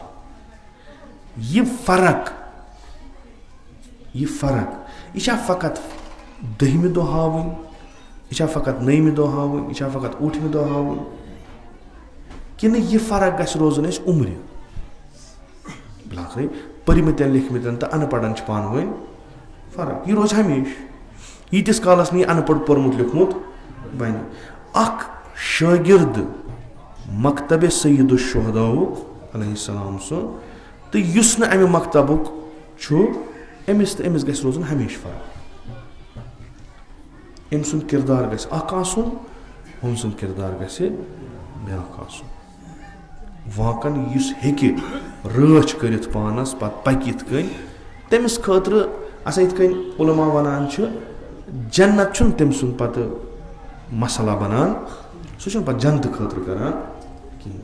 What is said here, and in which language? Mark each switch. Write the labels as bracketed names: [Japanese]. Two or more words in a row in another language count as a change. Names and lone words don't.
[Kashmiri] یہِ فرق یہِ چھا فقط 10مہِ دۄہ ہاوٕنۍ, یہِ چھا فقط 9مہِ دۄہ ہاوٕنۍ, یہِ چھا فقط 8مہِ دۄہ ہاوٕنۍ, کِنہٕ یہِ فرق گژھِ روزُن اَسہِ عُمرِ؟ بِلاخٕے پٔرمٕتٮ۪ن لیکھمٕتٮ۪ن تہٕ اَن پڑھن چھِ پانہٕ ؤنۍ فرق. یہِ روزِ ہمیشہِ. ییٖتِس کالس نہٕ یہِ اَن پڑھ پوٚرمُت لیوٚکھمُت بنہِ. اکھ شٲگِرد مکتبِ سید الشہداءُ [Arabic] علیہ السلام [Kashmiri] سُنٛد تہٕ یُس نہٕ اَمہِ مکتبُک چھُ أمِس تہٕ أمِس گژھِ روزُن ہمیشہِ فرق. أمۍ سُنٛد کِردار گژھِ اکھ آسُن, أمۍ سُنٛد کِردار گژھِ بیٛاکھ آسُن. واقعن یُس ہیٚکہِ رٲچھ کٔرِتھ پانس پتہٕ پکہِ یِتھ کٔنۍ, تٔمِس خٲطرٕ آسان یِتھ کٔنۍ علما ونان چھِ, جنت چھُنہٕ تٔمۍ سُنٛد پتہٕ مسلہ بنان, سُہ چھُنہٕ پتہٕ جنتہٕ خٲطرٕ کران کِہینۍ.